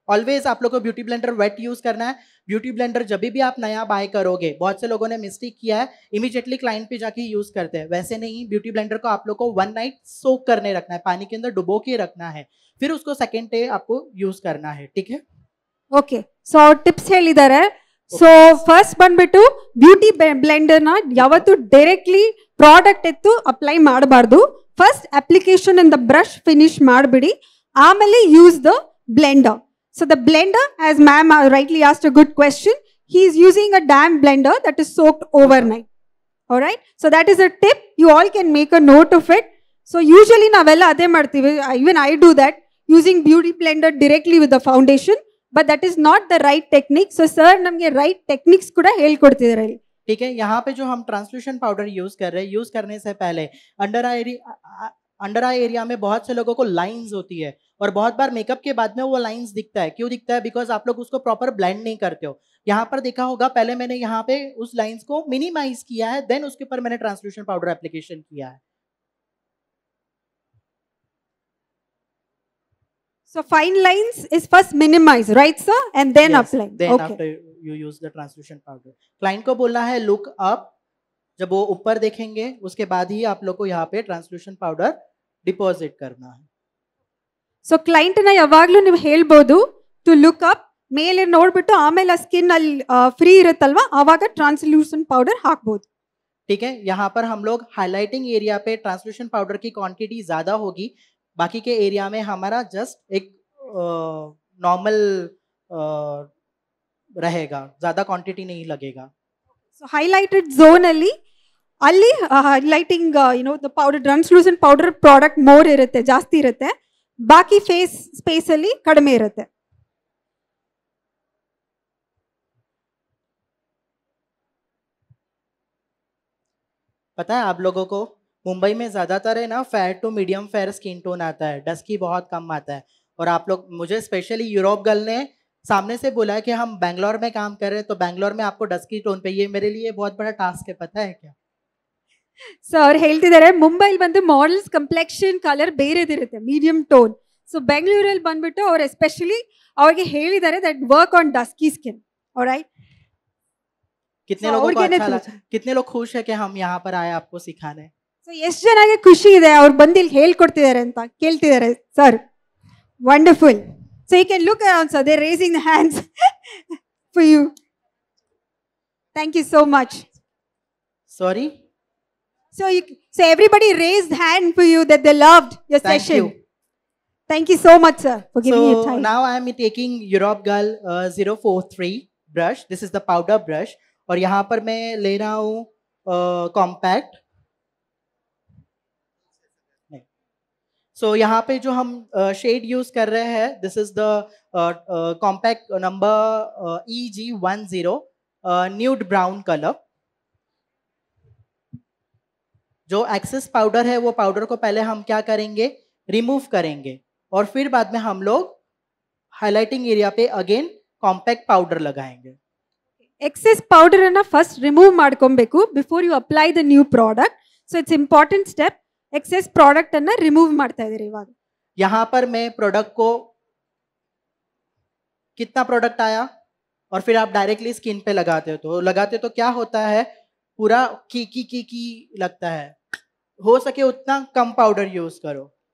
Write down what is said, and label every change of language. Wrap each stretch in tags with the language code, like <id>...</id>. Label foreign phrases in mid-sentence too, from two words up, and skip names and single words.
<hi>ऑलवेज आप लोग को</hi> <en>beauty blender wet use</en> <hi>करना है। ब्यूटी ब्लेंडर जब भी आप नया बाय करोगे, बहुत से लोगों ने मिस्टेक किया है,</hi> <en>immediately client</en> <hi>पे जाके यूज करते हैं। वैसे नहीं, ब्यूटी ब्लेंडर को आप लोग को</hi> <en>1 night soak</en> <hi>करने रखना है, पानी के अंदर डुबो के रखना है, फिर उसको</hi> <en>second day</en> <hi>आपको यूज करना है, ठीक है?</hi> <en>Okay. So tips</en> <kn>ಹೇಳಿದ್ದಾರೆ.</kn> <en>So first</en> <kn>ಬಂದ್ಬಿಟ್ಟು</kn> <en>beauty blender</en> <kn>ನ ಯಾವತ್ತು</kn> <en>directly product</en> <kn>ಎತ್ತು ಅಪ್ಲೈ ಮಾಡಬಾರ್ದು.</kn> <en>first application in the brush finish</en> <kn>ಮಾಡಿಬಿಡಿ, ಆಮೇಲೆ</kn> <en>use the blender. So the blender, as ma'am rightly asked a good question, he is using a damp blender that is soaked overnight. All right. So that is a tip. You all can make a note of it. So usually</en> <kn>ನಾವೆಲ್ಲ ಅದೇ ಮಾಡ್ತೀವಿ.</kn> <en>Even I do that, using beauty blender directly with the foundation. But that is not the right technique. So sir</en> <kn>ನಮಗೆ</kn> <en>right techniques</en> <kn>ಕೂಡ ಹೇಳ್ಕೊಡ್ತಿದ್ದಾರೆ.</kn> <hi>ठीक है, यहाँ पे जो हम</hi> <en>translucent powder use</en> <hi>कर रहे हैं, यूज करने से पहले</hi> <en>under eye area</en> <hi>में बहुत से लोगों को लाइंस होती है और बहुत बार मेकअप के बाद में वो लाइंस दिखता है। क्यों दिखता है? बिकॉज आप लोग उसको</hi> <en>proper blend</en> <hi>नहीं करते हो। यहाँ पर देखा होगा, पहले मैंने यहाँ पे उस लाइंस को मिनिमाइज किया है, देन उसके ऊपर मैंने</hi> <en>translucent powder application</en> <hi>किया है।</hi> <en>So fine lines is first minimize, right sir? And then Yes, apply. then Okay. after you use the translucent powder.</en> <hi>क्लाइंट को बोलना है</hi> <en>look up,</en> <hi>जब वो ऊपर देखेंगे उसके बाद ही आप लोग को यहाँ पे</hi> <en>translucent powder deposit</en> <hi>करना है।</hi> <en>so client</en> <kn>ನ ಯಾವಾಗ್ಲೂ ನೀವು ಹೇಳ್ಬೋದು</kn> <en>to look up,</en> <kn>ಮೇಲೆ ನೋಡ್ಬಿಟ್ಟು ಆಮೇಲೆ ಸ್ಕಿನ್ ಅಲ್ಲಿ ಫ್ರೀ ಇರುತ್ತಲ್ವಾ ಆವಾಗ</kn> <en>translucent powder</en> <kn>ಹಾಕ್ಬೋದು.</kn> <hi>ठीक है, यहाँ पर हम लोग</hi> <en>highlighting area</en> <hi>पे</hi> <en>translucent powder</en> <hi>की क्वांटिटी ज्यादा होगी, बाकी के एरिया में हमारा जस्ट एक नॉर्मल रहेगा, ज्यादा क्वांटिटी नहीं लगेगा।</hi> <en>so highlighted zone</en> <kn>ಅಲ್ಲಿ</kn> <en>highlighting the powder translucent powder product more</en> <kn>ಇರುತ್ತೆ, ಜಾಸ್ತಿ ಇರುತ್ತೆ, ಬಾಕಿ</kn> <en>face space</en> <kn>ಅಲ್ಲಿ ಕಡಿಮೆ ಇರುತ್ತೆ.</kn> <hi>पता है आप लोगों को मुंबई में ज्यादातर है ना</hi> <en>fair to medium fair skin tone</en> <hi>आता है, डस्की बहुत कम आता है। और आप लोग, मुझे स्पेशली यूरोप गर्ल ने सामने से बोला है कि हम बैंगलोर में काम कर रहे हैं, तो बैंगलोर में आपको</hi> <en>dusky tone</en> <hi>पे, ये मेरे लिए बहुत बड़ा टास्क है, पता है क्या?</hi> <kn>ಸೊ ಅವ್ರು ಹೇಳ್ತಿದ್ದಾರೆ ಮುಂಬೈಲಿ ಬಂದು</kn> <en>models complexion colour</en> <kn>ಬೇರೆದಿರುತ್ತೆ,</kn> <en>medium tone.</en> <kn>ಸೊ ಬೆಂಗಳೂರಲ್ಲಿ ಬಂದ್ಬಿಟ್ಟು ಅವ್ರು ಎಸ್ಪೆಷಲಿ ಅವ್ರಿಗೆ ಹೇಳಿದ್ದಾರೆ</kn> <en>that work on dusky skin.</en> <kn>ಆಲ್ರೈಟ್.</kn> <hi>कितने लोगों को अच्छा लगा, कितने लोग खुश है कि हम यहाँ पर आए आपको सिखाने?</hi> <kn>ಸೊ ಎಷ್ಟು ಜನಕ್ಕೆ ಖುಷಿ ಇದೆ ಅವ್ರು ಬಂದು ಇಲ್ಲಿ ಹೇಳ್ಕೊಡ್ತಿದ್ದಾರೆ ಅಂತ ಕೇಳ್ತಿದ್ದಾರೆ ಸರ್. ವಂಡರ್ಫುಲ್.</kn> <en>so you can look around sir, they raising the hands for you. thank you so much. Sorry? So everybody raised hand for you that they loved your Thank session. you. Thank you so much sir for giving me your So time. now I am taking Europe Girl 043 brush. This is the powder brush.</en> <hi>और यहाँ पर मैं ले रहा हूँ कॉम्पैक्ट। So यहाँ पे जो हम शेड यूज कर रहे हैं,</hi> <en>this is the compact number EG10 nude brown colour.</en> <hi>जो</hi> <en>excess powder</en> <hi>है वो पाउडर को पहले हम क्या करेंगे, रिमूव करेंगे और फिर बाद में हम लोग</hi> <en>highlighting area</en> <hi>पे</hi> <en>again compact powder</en> <hi>लगाएंगे।</hi> <en>excess powder</en> <kn>ಅನ್ನ</kn> <en>first remove</en> <kn>ಮಾಡ್ಕೊಬೇಕು</kn> <en>before you apply the new product. so it's important step. excess product</en> <kn>ಅನ್ನ ರಿಮೂವ್ ಮಾಡ್ತಾ ಇದ್ದೀರಿ ಇವಾಗ.</kn> <hi>यहाँ पर मैं प्रोडक्ट को, कितना प्रोडक्ट आया और फिर आप</hi> <en>directly skin</en> <hi>पे लगाते हो तो क्या होता है, पूरा की लगता है। हो सके उतना कम पाउडर यूज करो।</hi>